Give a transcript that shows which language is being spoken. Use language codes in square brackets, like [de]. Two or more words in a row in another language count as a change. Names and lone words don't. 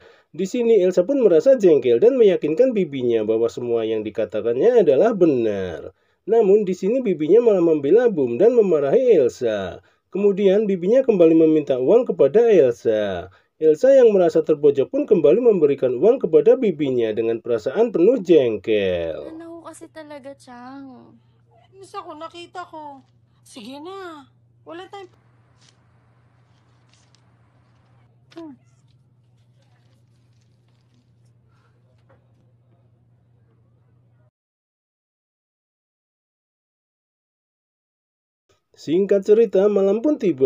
[id] Di sini Elsa pun merasa jengkel dan meyakinkan bibinya bahwa semua yang dikatakannya adalah benar. Namun di sini bibinya malah membela Boom dan memarahi Elsa. Kemudian bibinya kembali meminta uang kepada Elsa. Elsa yang merasa terpojok pun kembali memberikan uang kepada bibinya dengan perasaan penuh jengkel. [tl] Ano kasi talaga, Chang? Miss ako, nakita ko. Sige na. Wala tayong... [id] Singkat cerita, malam pun tiba.